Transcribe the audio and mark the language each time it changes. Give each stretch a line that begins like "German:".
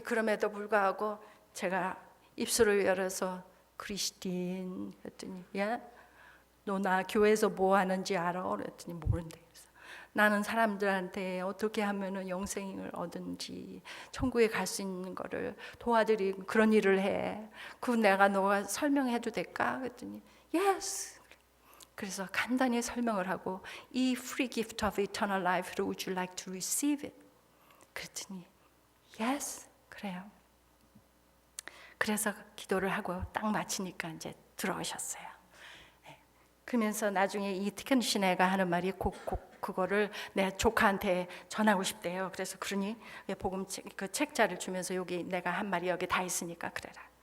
Korean: 그럼에도 불구하고 제가 입술을 열어서 크리스틴 했더니, 야, 너 나 교회에서 뭐 하는지 알아? 그랬더니 모른대. 나는 사람들한테 어떻게 하면은 영생을 얻은지, 천국에 갈 수 있는 거를 도와드리고 그런 일을 해. 너가 설명해도 될까? 그랬더니 yes. 그래서 간단히 설명을 하고, 이
English: free gift of eternal life를 would you like to receive it?
Korean: 그랬더니 yes. 그래요. 그래서 기도를 하고 딱 마치니까 이제 들어오셨어요. 네. 그러면서 나중에 이 티켄신 애가 하는 말이 그거를 내 조카한테 전하고 싶대요. 그래서 그러니 복음 그 책자를 주면서 여기 내가 한 말이 여기 다 있으니까 그래라.